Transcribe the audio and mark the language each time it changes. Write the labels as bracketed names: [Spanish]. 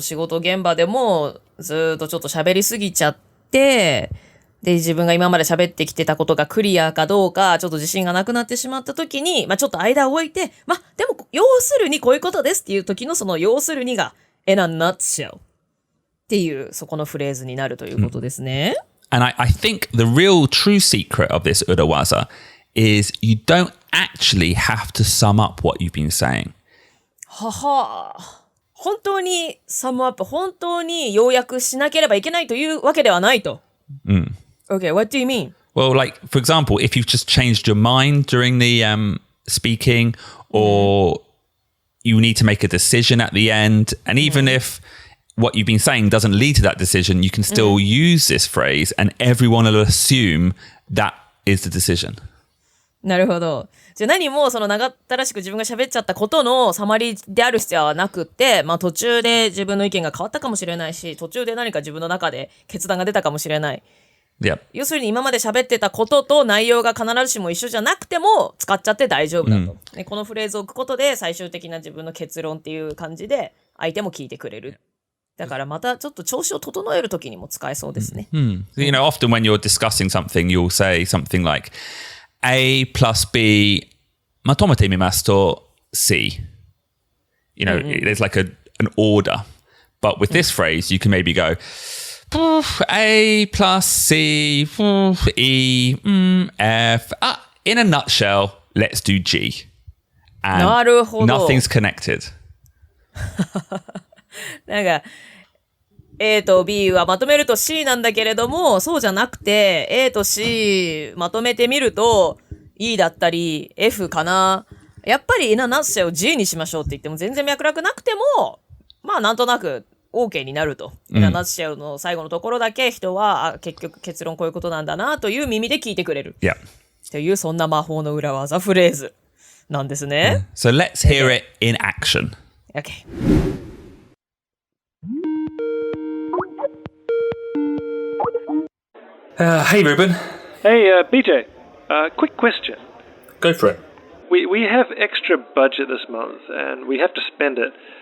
[Japanese] 仕事現場でもずーっとちょっと喋りすぎちゃって、で、自分が今まで喋ってきてたことがクリアかどうか、ちょっと自信がなくなってしまった時に、まあちょっと間を置いて、まあでも、要するにこういうことですっていう時のその要するにが、 [English] in a nutshell [Japanese] っていう、そこのフレーズになるということですね。 [English] And I think the real true secret of this urawaza is you don't actually have to sum up what you've been saying. [Japanese] はは本当にサムアップ、本当に要約しなければいけないというわけではないと。 [English] Okay, what do you mean? Well, like, for example, if you've just changed your mind during the speaking or you need to make a decision at the end, and even if what you've been saying doesn't lead to that decision, you can still use this phrase and everyone will assume that is the decision. [Japanese] なるほど。じゃあ何もその長ったらしく自分が喋っちゃったことのサマリーである必要はなくって、まあ途中で自分の意見が変わったかもしれないし、途中で何か自分の中で決断が出たかもしれない。 [English] Yep. [Japanese] 要するに今まで喋ってたことと内容が必ずしも一緒じゃなくても使っちゃって大丈夫だと。ね、このフレーズを置くことで最終的な自分の結論っていう感じで相手も聞いてくれる。だからまたちょっと調子を整えるときにも使えそうですね。 [English] You know, often when you're discussing something, you'll say something like A plus B [Japanese] まとめてみますと [English] C. You know, there's like an order. But with this phrase, you can maybe go A plus C, E, F. In a nutshell, let's do G. And [Japanese] なるほど。 [English] nothing's connected. [Japanese] なんか A と B はまとめると C なんだけれども、そうじゃなくて A と C まとめてみると E だったり F かな。やっぱり [English] in a nutshell [Japanese] を G にしましょうって言っても全然脈絡なくても、まあなんとなく OK になると。 [English] in a nutshell [Japanese] の最後のところだけ人は結局結論こういうことなんだなという耳で聞いてくれる。 [English] Yeah. [Japanese] というそんな魔法の裏技フレーズなんですね。 [English] So let's hear it in action. OK。 Hey, Ruben. Hey, BJ, quick question. Go for it. we have extra budget this month, and we have to spend it.